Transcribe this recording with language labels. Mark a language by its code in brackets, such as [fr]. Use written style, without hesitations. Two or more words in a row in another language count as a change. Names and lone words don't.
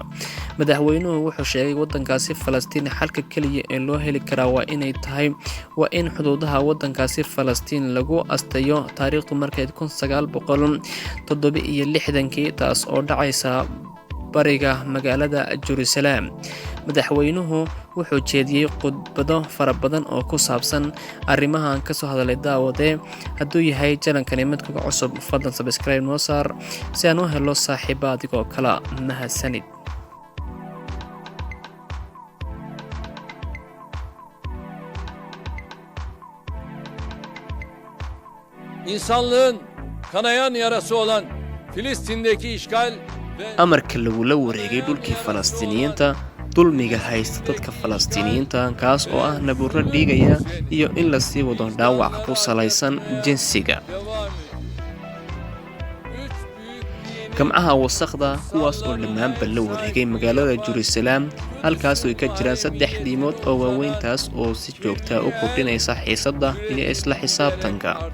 [so] Madaxweynuhu wuxuu sheegay wadankaasi Falastiin xalka kaliya ee loo heli karaa waa in xuduudaha wadankaasi Falastiin lagu asteeyo taariikhdu markay 1967 taas oo dhacaysa bariga magaalada Jerusalem. Madaxweynuhu wuxuu jeediyay khudbado fara badan oo ku saabsan arrimahan ka soo hadalay daawade. Hadduu yahay channelkani mid kuga cusub fadlan subscribe noo saar si aan u helo saaxiibo adigoo kala mahadsanid. [tr] İnsanlığın kanayan yarası olan Filistin'deki işgal ve [so] amarka lagula wareegay dhulkii Falastiiniyiinta dulmiga haysta dadka Falastiiniyiinta kaas oo ah naburro dhigaya iyo in la sii wado dhaawac ku salaysan jinsiga. Gamcaha wasaqda kuwaas oo dhammaanba la wareegay magaalada Jerusalem halkaas oo ay ka jiraan 3 diimood oo waaweyn taas oo si joogto ah u kordhinaysa xiisadda iyo isla xisaabtanka.